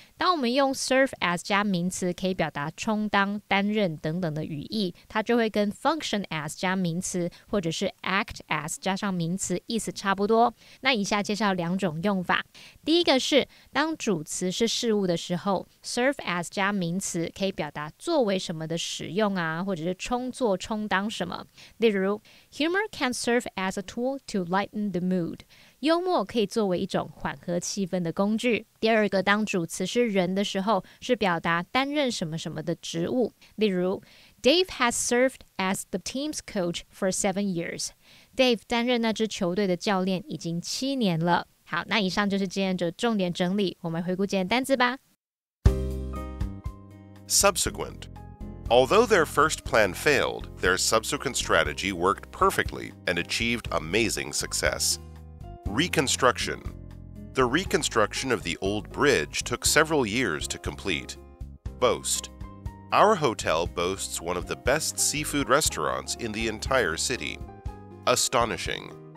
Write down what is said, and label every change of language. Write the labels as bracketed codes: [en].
[zh] 当我们用 serve as 加名词，可以表达充当、担任等等的语义，它就会跟 function as 加名词或者是act as 加上名词意思差不多。那以下介绍两种用法。第一个是当主词是事物的时候， serve as 加名词可以表达作为什么的使用啊，或者是充作、充当什么。例如 [en] humor can serve as a tool to lighten the mood， [zh] 幽默可以作为一种缓和气氛的工具。第二个，当主词是人的时候，是表达担任什么什么的职务。例如 [en] Dave has served as the team's coach for 7 years. [zh] Dave 担任那支球队的教练已经7年了。好，那以上就是今天的重点整理，我们回顾今天单字吧。 [en] Subsequent. Although their first plan failed, their subsequent strategy worked perfectly and achieved amazing success. Reconstruction. The reconstruction of the old bridge took several years to complete. Boast.Our hotel boasts one of the best seafood restaurants in the entire city. Astonishing.